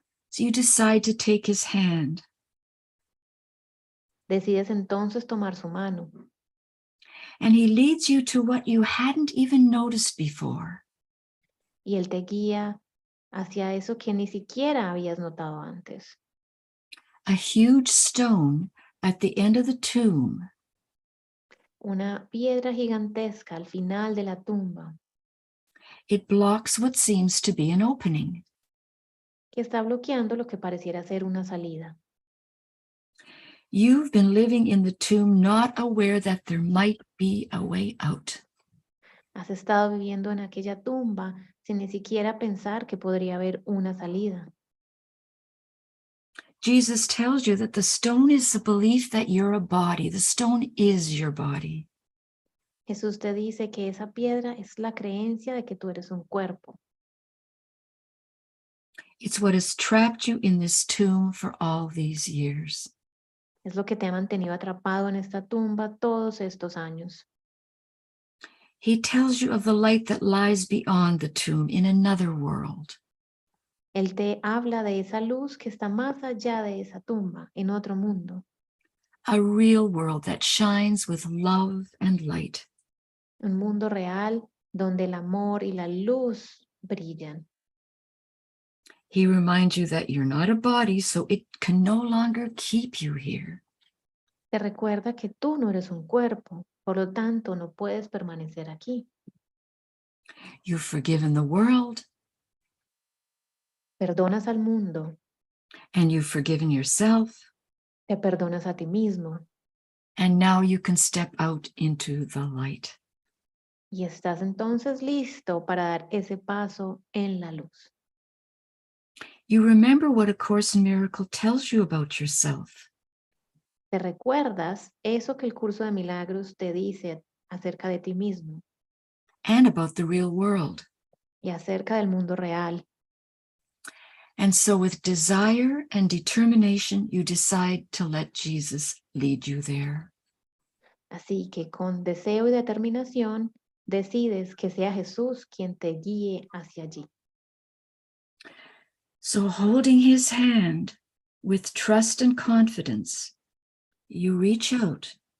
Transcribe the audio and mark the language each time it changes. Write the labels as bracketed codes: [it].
[en] So you decide to take his hand. [es] Decides entonces tomar su mano. [en] And he leads you to what you hadn't even noticed before. [es] Y él te guía hacia eso que ni siquiera habías notado antes. [en] A huge stone at the end of the tomb. [es] Una piedra gigantesca al final de la tumba. [en] It blocks what seems to be an opening. [es] Que está bloqueando lo que pareciera ser una salida. [en] You've been living in the tomb not aware that there might be a way out. [es] Has estado viviendo en aquella tumba sin ni siquiera pensar que podría haber una salida. [en] Jesus tells you that the stone is the belief that you're a body. The stone is your body. [es] Jesús te dice que esa piedra es la creencia de que tú eres un cuerpo. [en] It's what has trapped you in this tomb for all these years. [es] Es lo que te ha mantenido atrapado en esta tumba todos estos años. [en] He tells you of the light that lies beyond the tomb in another world. [es] Él te habla de esa luz que está más allá de esa tumba, en otro mundo. [en] A real world that shines with love and light. [es] Un mundo real donde el amor y la luz brillan. [en] He reminds you that you're not a body, so it can no longer keep you here. [es] Te recuerda que tú no eres un cuerpo, por lo tanto no puedes permanecer aquí. [en] You've forgiven the world. [es] Perdonas al mundo. [en] And you've forgiven yourself. [es] Te perdonas a ti mismo. [en] And now you can step out into the light. [es] Y estás entonces listo para dar ese paso en la luz. [en] You remember what A Course in Miracles tells you about yourself. [es] ¿Te recuerdas eso que el Curso de Milagros te dice acerca de ti mismo? [en] And about the real world. [es] Y acerca del mundo real. [en] And so with desire and determination, you decide to let Jesus lead you there. [es] Así que con deseo y determinación, decides que sea Jesús quien te guíe hacia allí. [en] So holding his hand with trust and confidence, you reach out.